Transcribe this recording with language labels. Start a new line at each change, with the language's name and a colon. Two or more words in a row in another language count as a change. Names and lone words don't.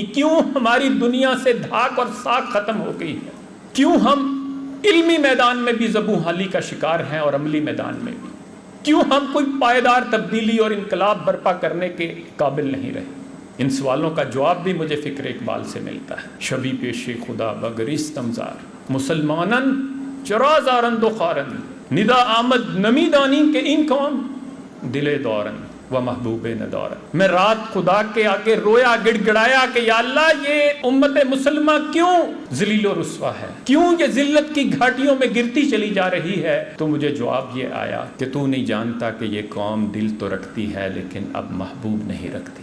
Urdu: کیوں ہماری دنیا سے دھاک اور ساکھ ختم ہو گئی ہے؟ کیوں ہم علمی میدان میں بھی زبوں حالی کا شکار ہیں اور عملی میدان میں بھی؟ کیوں ہم کوئی پائیدار تبدیلی اور انقلاب برپا کرنے کے قابل نہیں رہے؟ ان سوالوں کا جواب بھی مجھے فکر اقبال سے ملتا ہے۔
Persian: شبی پیش خدا بگریستمزار مسلمانن چرا زارند و خارن ندا آمد نمی دانی کہ این قوم دل دورن و محبوب ندارن۔
Urdu: میں رات خدا کے آگے رویا، گڑ گڑایا کہ یا اللہ یہ امت مسلمہ کیوں ذلیل و رسوا ہے، کیوں یہ ذلت کی گھاٹیوں میں گرتی چلی جا رہی ہے؟ تو مجھے جواب یہ آیا کہ تو نہیں جانتا کہ یہ قوم دل تو رکھتی ہے لیکن اب محبوب نہیں رکھتی۔